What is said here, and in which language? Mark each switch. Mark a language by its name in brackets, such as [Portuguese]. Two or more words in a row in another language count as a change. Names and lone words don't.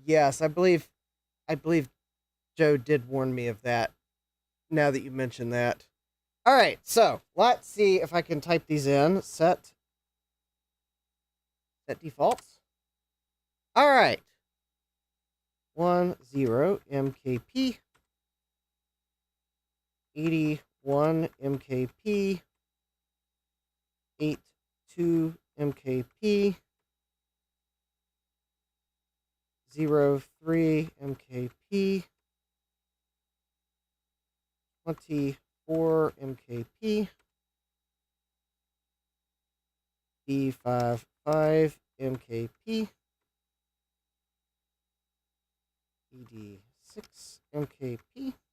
[English] Yes, I believe Joe did warn me of that. Now that you mention that. All right, so let's see if I can type these in. Set defaults. All right. 10 MKP 81 MKP 82 MKP 03 MKP 24 MKP B55 MKP ED6 MKP